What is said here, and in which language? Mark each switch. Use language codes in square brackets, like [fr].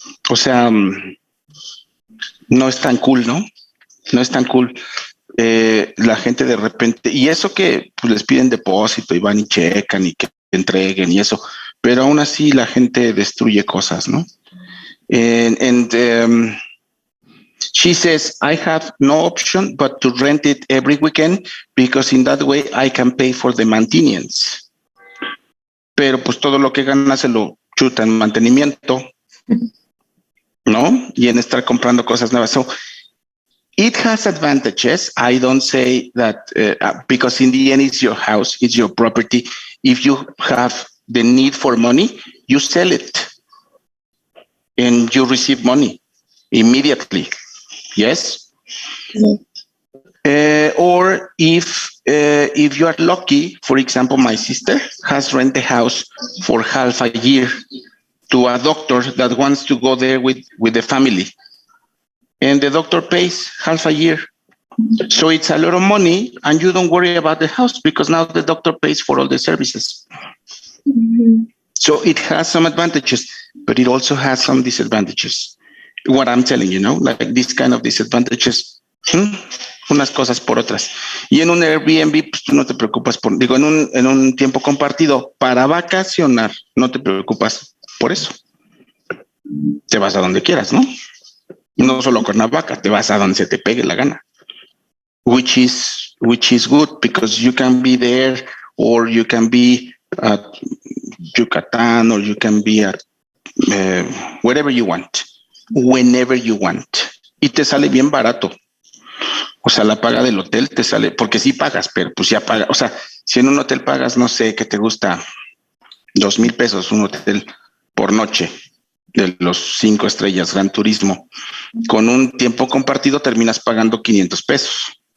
[es] O sea, no es tan cool, ¿no? No es tan cool. La gente de repente, y eso que pues, les piden depósito y van y checan y que entreguen y eso, pero aún así la gente destruye cosas, ¿no? [en] And she says, I have no option but to rent it every weekend because in that way I can pay for the maintenance. [es] Pero pues todo lo que gana se lo chuta en mantenimiento, ¿no? Y en estar comprando cosas nuevas. [en] So it has advantages. I don't say that because in the end it's your house, it's your property. If you have the need for money, you sell it and you receive money immediately. Yes? Or if you are lucky, for example, my sister has rented a house for half a year to a doctor that wants to go there with the family. And the doctor pays half a year. So it's a lot of money, and you don't worry about the house because now the doctor pays for all the services. So it has some advantages, but it also has some disadvantages. What I'm telling you, like this kind of disadvantages, [es] unas cosas por otras. Y en un Airbnb, pues tú no te preocupas en un tiempo compartido para vacacionar, no te preocupas por eso. Te vas a donde quieras, ¿no? No solo Cuernavaca, te vas a donde se te pegue la gana. [en] Which is good because you can be there, or you can be at Yucatan, or you can be at wherever you want, whenever you want. [es] Y te sale bien barato. O sea, la paga del hotel te sale, porque sí pagas, pero pues ya pagas. O sea, si en un hotel pagas, no sé, ¿qué te gusta? 2,000 pesos un hotel por noche de los 5 estrellas, Gran Turismo. Con un tiempo compartido terminas pagando 500 pesos.